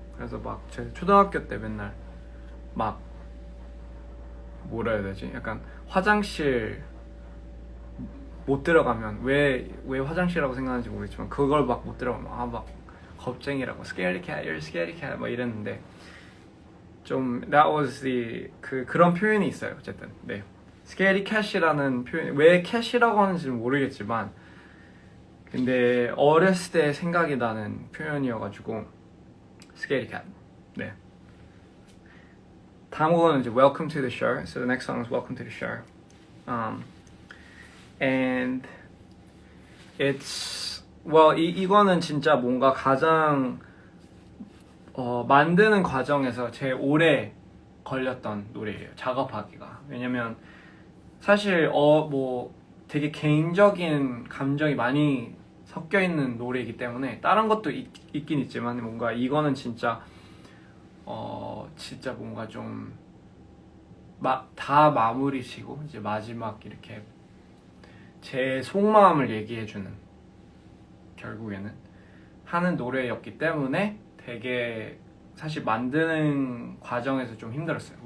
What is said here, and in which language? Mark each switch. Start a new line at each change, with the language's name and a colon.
Korean: 그래서 막 제 초등학교 때 맨날 막 뭐라 해야 되지 약간 화장실 못 들어가면 왜 화장실이라고 생각하는지 모르겠지만 그걸 막 못 들어가면 막 겁쟁이라고 scaredy cat,
English: you're a scaredy cat
Korean: 막 이랬는데 좀
English: that was
Korean: 그런 표현이 있어요. 어쨌든 네 scaredy cat이라는 표현 왜 cat이라고 하는지는 모르겠지만 근데 어렸을 때 생각이 나는 표현이어가지고 scaredy cat. 네. 다음 곡은 이제
English: Welcome to the Show. So the next song is Welcome to the Show. And it's
Korean: 이거는 진짜 뭔가 가장 만드는 과정에서 제일 오래 걸렸던 노래예요. 작업하기가. 왜냐면 사실 뭐 되게 개인적인 감정이 많이 섞여 있는 노래이기 때문에 다른 것도 있긴 있지만 뭔가 이거는 진짜 진짜 뭔가 좀 다 마무리치고 이제 마지막 이렇게 제 속마음을 얘기해주는 결국에는 하는 노래였기 때문에 되게 사실 만드는 과정에서 좀 힘들었어요.